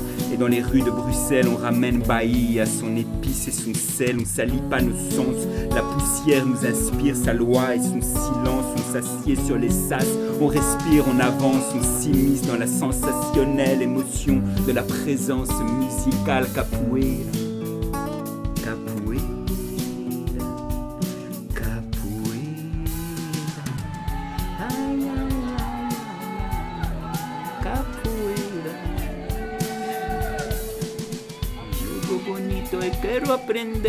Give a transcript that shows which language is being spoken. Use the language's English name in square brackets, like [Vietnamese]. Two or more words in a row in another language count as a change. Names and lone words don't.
[French] Et dans les rues de Bruxelles on ramène Bahia, son épice et son sel. On salit pas nos sens, la poussière nous inspire sa loi et son silence. On s'assied sur les sas, on respire, on avance, on s'immisce dans la sensationnelle émotion de la présence musicale. Capoeira, capoeira, capoeira. [Portuguese] Capoeira, jogo bonito, eu quero aprender.